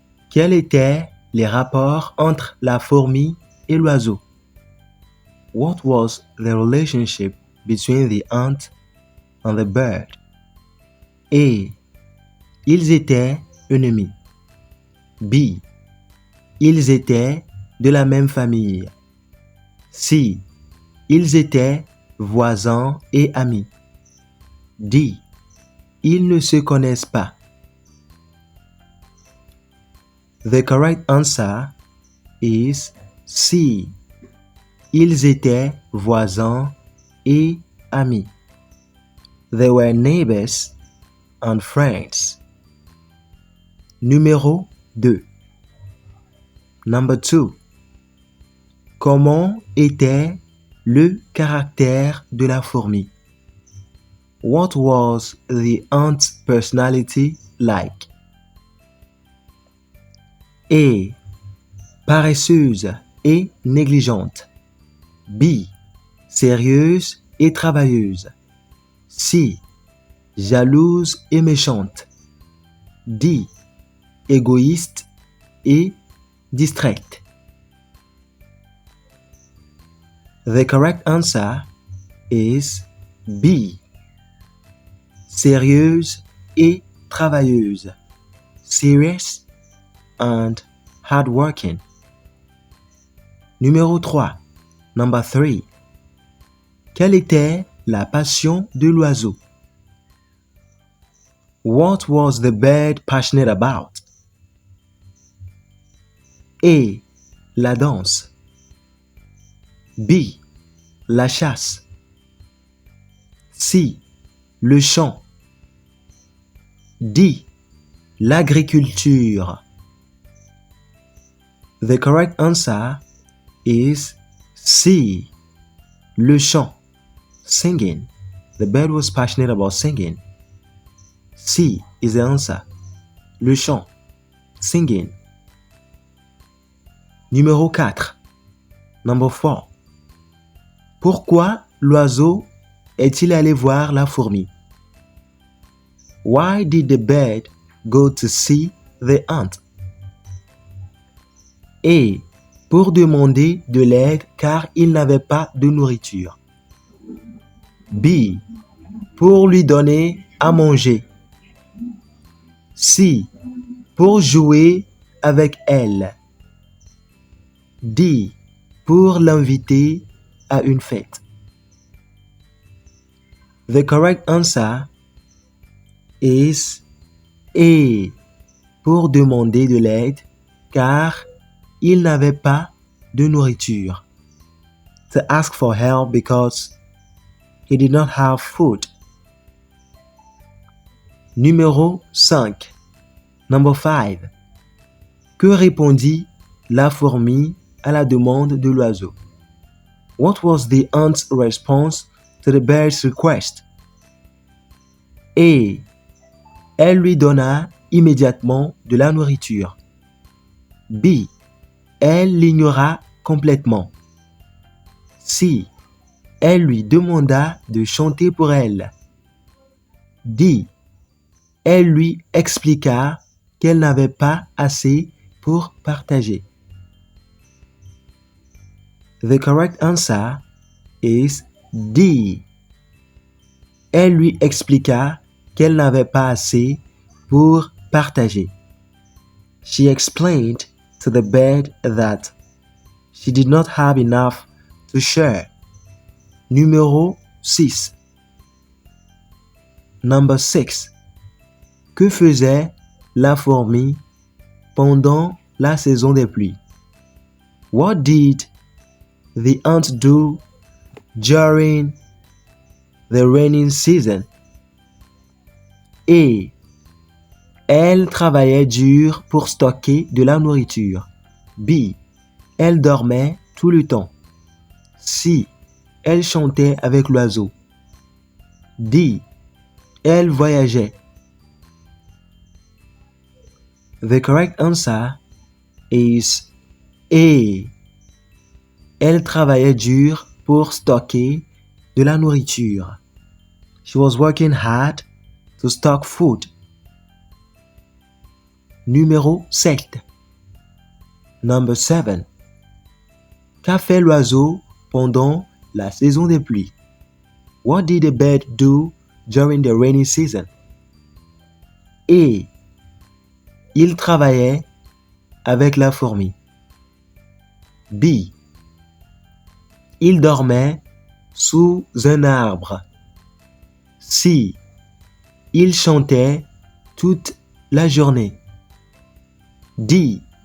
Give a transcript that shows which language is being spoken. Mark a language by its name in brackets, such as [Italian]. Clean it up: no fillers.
[French] Quels étaient les rapports entre la fourmi et l'oiseau? [English] What was the relationship between the ant and the bird? [French] A. Ils étaient ennemis. B. Ils étaient de la même famille. C. Ils étaient voisins et amis. D. Ils ne se connaissent pas. [English] The correct answer is C. [French] Ils étaient voisins et amis. [English] They were neighbors and friends. [French] Numéro 2. [English] Number 2. [French] Comment était le caractère de la fourmi? [English] What was the ant's personality like? [French] A. Paresseuse et négligente. B. Sérieuse et travailleuse. C. Jalouse et méchante. D. Égoïste et distraite. [English] The correct answer is B. [French] Sérieuse et travailleuse. [English] Serious and hardworking. [French] Numéro 3. [English] Number 3. [French] Quelle était la passion de l'oiseau? [English] What was the bird passionate about? [French] A. La danse. B. La chasse. C. Le chant. D. L'agriculture. [English] The correct answer is C. [French] Le chant. [English] Singing. The bird was passionate about singing. C is the answer. [French] Le chant. [English] Singing. [French] Numéro 4. [English] Number 4. [French] Pourquoi l'oiseau est-il allé voir la fourmi? [English] Why did the bird go to see the ant? [French] A. Pour demander de l'aide car il n'avait pas de nourriture. B. Pour lui donner à manger. C. Pour jouer avec elle. D. Pour l'inviter à une fête. [English] The correct answer is A. [French] Pour demander de l'aide car il n'avait pas de nourriture. [English] To ask for help because he did not have food. [French] Numéro 5. [English] Number 5. [French] Que répondit la fourmi à la demande de l'oiseau? [English] What was the ant's response to the bird's request? [French] A. Elle lui donna immédiatement de la nourriture. B. Elle l'ignora complètement. C. Elle lui demanda de chanter pour elle. D. Elle lui expliqua qu'elle n'avait pas assez pour partager. [English] The correct answer is D. [French] Elle lui expliqua qu'elle n'avait pas assez pour partager. [English] She explained to the bird that she did not have enough to share. [French] Numéro 6. [English] Number 6. [French] Que faisait la fourmi pendant la saison des pluies? [English] What did the ant do during the raining season? [French] A. Elle travaillait dur pour stocker de la nourriture. B. Elle dormait tout le temps. C. Elle chantait avec l'oiseau. D. Elle voyageait. [English] The correct answer is A. [French] Elle travaillait dur pour stocker de la nourriture. [English] She was working hard to stock food. [French] Numéro 7. [English] Number 7. [French] Qu'a fait l'oiseau pendant la saison des pluies? [English] What did the bird do during the rainy season? [French] A. Il travaillait avec la fourmi. B. Il dormait sous un arbre. C. Il chantait toute la journée. D.